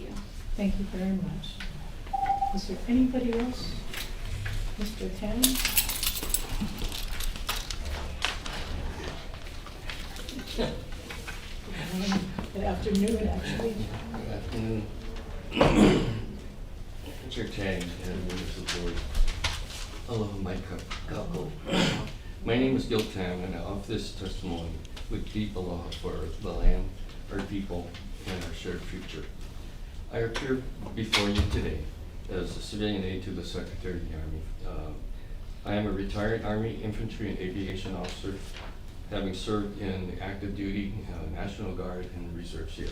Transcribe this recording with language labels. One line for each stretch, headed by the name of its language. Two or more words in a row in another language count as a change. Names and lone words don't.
English: Thank you very much. Is there anybody else? Mr. Tan? Good afternoon, actually. Good afternoon. Mr. Tang and members of the board.
Hawaiian: Aloha mai kākou.
English: My name is Gil Tam, and I offer this testimony with deep aloha for the land, our people, and our shared future. I appear before you today as a civilian aide to the Secretary of the Army. I am a retired Army infantry and aviation officer, having served in the active duty, National Guard, and the reserves here.